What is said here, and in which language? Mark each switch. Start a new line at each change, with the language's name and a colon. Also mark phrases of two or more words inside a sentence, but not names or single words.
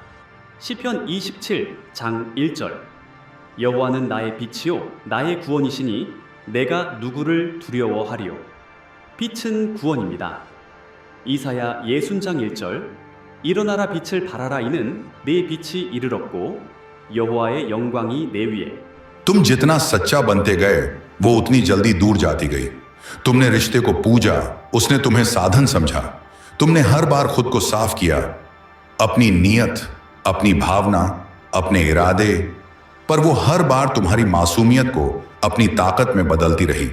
Korean: 시편 27장 1절, 여호와는 나의 빛이요 나의 구원이시니 내가 누구를 두려워하리요. 빛은 구원입니다. 이사야 60장 1절, 일어나라 빛을 발하라 이는 내 빛이 이르렀고 여호와의 영광이 내 위에.
Hindi: तुम जितना सच्चा बनते गए वो उतनी जल्दी दूर जाती गई। तुमने रिश्ते को पूजा, उसने तुम्हें साधन समझा। तुमने हर बार खुद को साफ किया, अपनी नीयत, अपनी भावना, अपने इरादे, पर वो हर बार तुम्हारी मासूमियत को अपनी ताकत में बदलती रही।